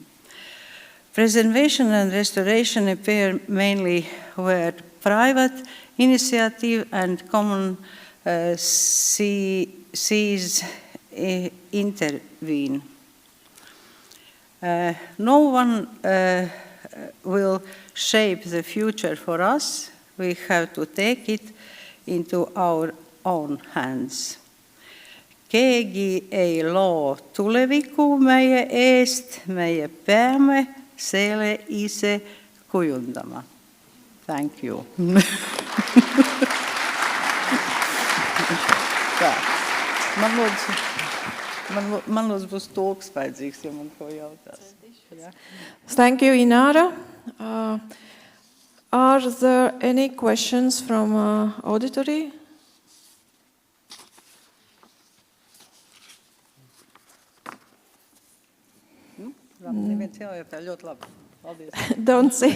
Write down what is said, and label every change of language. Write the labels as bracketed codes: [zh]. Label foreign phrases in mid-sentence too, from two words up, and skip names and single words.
[en] Preservation and restoration appear mainly where private initiative and common seas intervene. No one will shape the future for us. We have to take it into our own hands. [et] Keegi ei loo tulevikku meie eest, meie peame selle ise kujundama. [en] Thank you. [lv] Man lūdzu būs tulks vajadzīgs, ja man ko jautās. Ja. [en] Thank you, Ināra. Are there any questions from auditory? Don't say.